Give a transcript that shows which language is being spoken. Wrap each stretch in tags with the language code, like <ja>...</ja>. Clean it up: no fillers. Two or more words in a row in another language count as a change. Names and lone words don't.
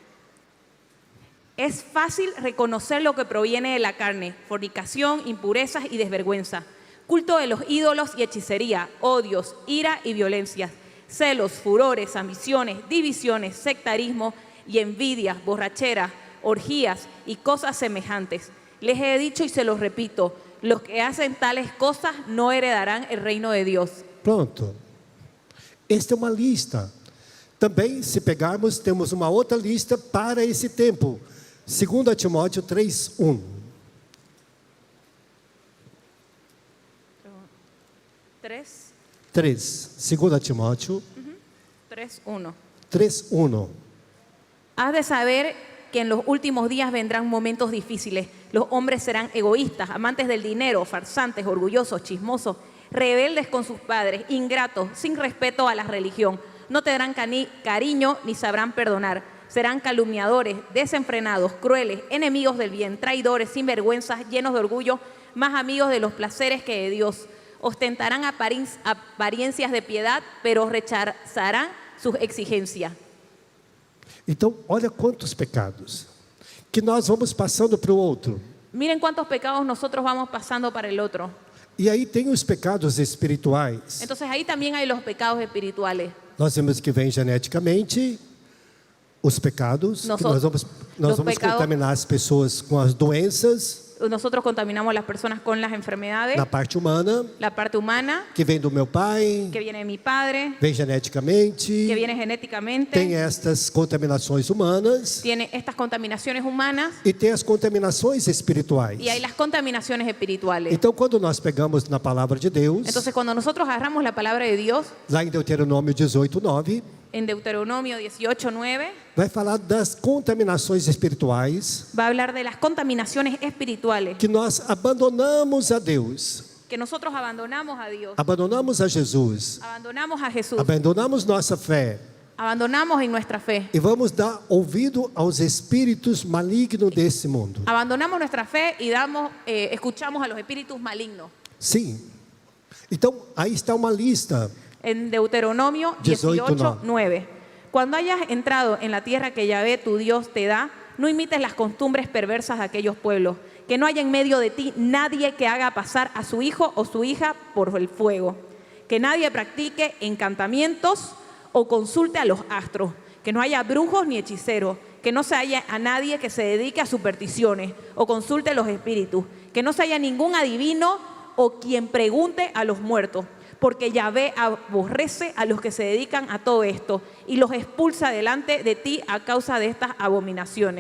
<es>Es fácil reconocer lo que proviene de la carne: fornicación, impurezas y desvergüenza, culto de los ídolos y hechicería, odios, ira y violencias, celos, furores, ambiciones, divisiones, sectarismo y envidias, borracheras, orgías y cosas semejantes. Les he dicho y se los repito, los que hacen tales cosas no heredarán el reino de Dios.</es> <pt>Pronto. Esta é uma lista. Também, se pegarmos, temos uma outra lista para esse tempo. 2 Timóteo 3:1. 2 Timóteo 3:1. 3:1.</pt> <es>Has de saber que en los últimos días vendrán momentos difíciles. Los hombres serán egoístas, amantes del dinero, farsantes, orgullosos, chismosos, rebeldes con sus padres, ingratos, sin respeto a la religión. No tendrán cariño ni sabrán perdonar. Serán calumniadores, desenfrenados, crueles, enemigos del bien, traidores, sinvergüenzas, llenos de orgullo, más amigos de los placeres que de Dios. Ostentarán apariencias de piedad, pero rechazarán sus exigencias.</es> <pt>Então, olha quantos pecados que nós vamos passando para o outro.</pt> <es>Miren cuántos pecados nosotros vamos pasando para el otro.</es> <pt>E aí tem os pecados espirituais.</pt> <es>Entonces ahí también hay los pecados espirituales.</es> <pt>Nós vemos que vem geneticamente os pecados, que nós vamos contaminar as pessoas com as doenças.</pt> <es>Nosotros contaminamos a las personas con las enfermedades,</es> <pt>Na parte humana,</pt> <es>la parte humana,</es> <pt>que vem do meu pai,</pt> <es>que viene de mi padre,</es> <pt>vem geneticamente,</pt> <es>que viene genéticamente,</es> <pt>tem estas contaminações humanas</pt> <es>tiene estas contaminaciones humanas</es> <pt>e tem as contaminações espirituais.</pt> <es>y hay las contaminaciones espirituales.</es> <pt>Então, quando nós pegamos na palavra de Deus,</pt> <es>Entonces, cuando nosotros agarramos la palabra de Dios,</es> <pt>lá em Deuteronômio 18:9,</pt> <es>en Deuteronomio 18:9,</es> <pt>vai falar das contaminações espirituais</pt> <es>va a hablar de las contaminaciones espirituales,</es> <pt>que nós abandonamos a Deus,</pt> <es>que nosotros abandonamos a Dios,</es> <pt>abandonamos a Jesus,</pt> <es>abandonamos a Jesús,</es> <pt>abandonamos nossa fé</pt> <es>abandonamos en nuestra fe,</es> <pt>e vamos dar ouvido aos espíritos malignos desse mundo.</pt> <es>abandonamos nuestra fe y escuchamos a los espíritus malignos.</es> <pt>Sim. Então, aí está uma lista.</pt> <es>En Deuteronomio 18:9. Cuando hayas entrado en la tierra que Yahvé tu Dios te da, no imites las costumbres perversas de aquellos pueblos, que no haya en medio de ti nadie que haga pasar a su hijo o su hija por el fuego, que nadie practique encantamientos o consulte a los astros, que no haya brujos ni hechiceros, que no se haya a nadie que se dedique a supersticiones o consulte a los espíritus, que no se haya ningún adivino o quien pregunte a los muertos, porque Yahvé aborrece a los que se dedican a todo esto y los expulsa delante de ti a causa de estas abominaciones.</es>